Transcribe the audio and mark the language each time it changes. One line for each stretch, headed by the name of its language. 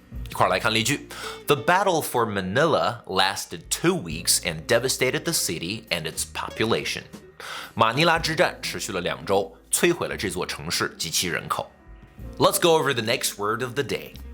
Chinese: 一块儿来看例句
English: The battle for Manila lasted 2 weeks and devastated the city and its population.
Chinese: 马尼拉之战持续了2周，摧毁了这座城市及其人口。
English: Let's go over the next word of the day.